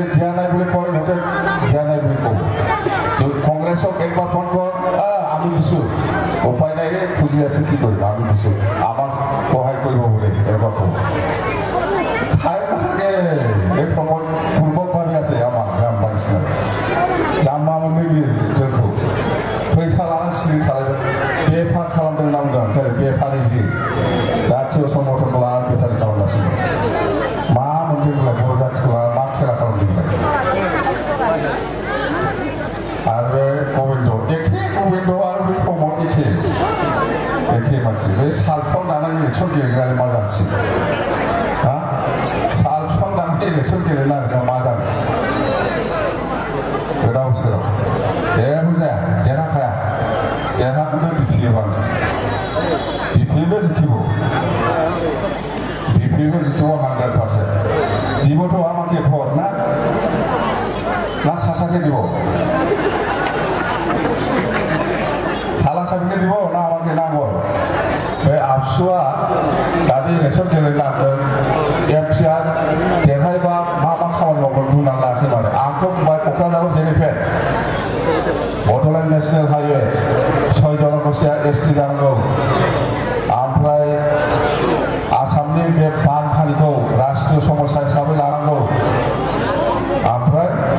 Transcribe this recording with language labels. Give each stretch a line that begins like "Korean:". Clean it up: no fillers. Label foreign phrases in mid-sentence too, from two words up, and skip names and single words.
Assamese: দিয়া নাই বুলি কয় সিহঁতে দিয়া নাই বুলি ক'ব কংগ্ৰেছক একবাৰ ফোন কৰ আমি দিছোঁ উপায় নাই খুজি আছে কি কৰিম আমি দিছোঁ আমাক সহায় কৰিব বুলি এনেকুৱা ক'ব ঠাই নাথাকে এই প্ৰমোদ দুৰ্বলভাৱে আছে আমাৰ জাম্বা নিচিনা জাম্বা মানে
Bodo: जोंखौ फैसा लानानै सिरि थालायबाय बेफार खालामदों होनना बुंदों बेफारि जातीय संगठनखौ लानानै बेफारि खालामगासिनो मा मोनदोंब्ला बर' जातिखौ लानानै मा खेला खालामदोंब्ला आरो बे गबिन्द आरो बे प्रमोद एखे मानसि बे साल बिफां दानानै इलेक्सन गेलेग्राया मा जानोसै साल बिफां दानानै इलेक्सन गेलेनो नागिरनायाव मा जानो गोदाव सोराव जेबो जाया देरहाखाया देरहाखौनो बिफियोबानो बिफियोबो जिखिबो 100%
Assamese: দিবতো আমাকে ভোট না সাসাকে দিব থালা সাবিকে দিব না আমাকে নাঙ্গল
Bodo: बे आबसुआ दानि इलेक्सन गेलेनांगोन एफसिआर देरहायोबा मा खामानि मावगोन बुंनानै लायाखै माने आंथ' बुंबाय क'क्राझाराव बेनिफ्राय बड'लेण्ड नेशनेल हाइवे 6 जनगोष्ठीया एसटि जानांगौ ओमफ्राय आसामनि बे बानफारिखौ राष्ट्रीय समस्या हिसाबै लानांगौ ओमफ्राय